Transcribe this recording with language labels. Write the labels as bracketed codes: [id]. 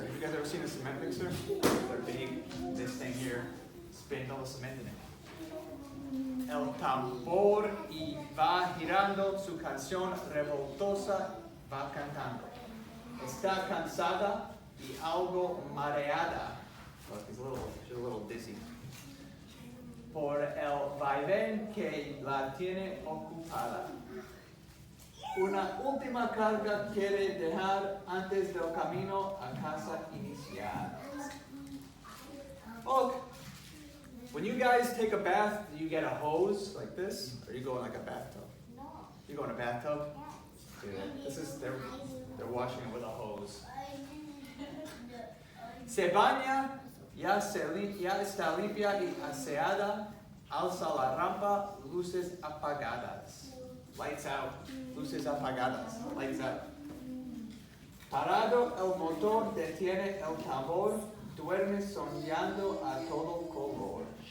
[en] Have you guys ever seen a cement mixer? They're big. This thing here spins all the cement in it. [es] El tambor y va girando su canción revoltosa, va cantando. Está cansada y algo mareada. [en] Well, she's a little dizzy. [es] Por el vaivén que la tiene ocupada. Una última carga quiere dejar antes del camino a casa inicial. [en] Oh, when you guys take a bath, do you get a hose like this? Or you go in like a bathtub? No. You go in a bathtub? Yeah. They're washing it with a hose. [es] Se baña, ya está limpia y aseada, alza la rampa, luces apagadas. [en] Lights out, [es] luces apagadas, [en] lights out. [es] Parado el motor, detiene el tambor, duerme soñando a todo color.